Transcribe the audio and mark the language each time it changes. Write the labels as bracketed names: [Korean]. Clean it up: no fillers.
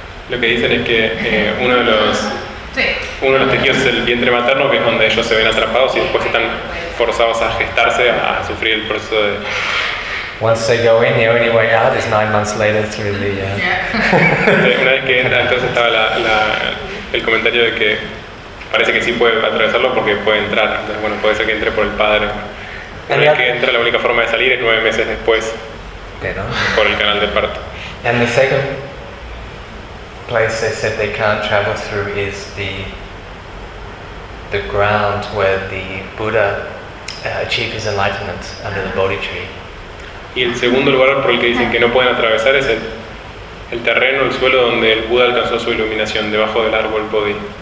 [Spanish] Lo que dicen es que uno de los tejidos es el vientre materno, que es donde ellos se ven atrapados y después están forzados a gestarse, a sufrir el proceso de. [English] Once they go in, the only way out is 9 months later through the. [Spanish] Una vez que entra, entonces estaba el comentario de que parece que sí puede atravesarlo porque puede entrar. Entonces, bueno, puede ser que entre por el padre. Una vez que entra, la única forma de salir es 9 meses después. Pero. Por el canal de parto. [English] And the second place they said they can't travel through is the ground where the Buddha achieved his enlightenment under the Bodhi tree. [Spanish] Y el segundo lugar por el que dicen que no pueden atravesar es el terreno, el suelo donde el Buda alcanzó su iluminación debajo del árbol Bodhi.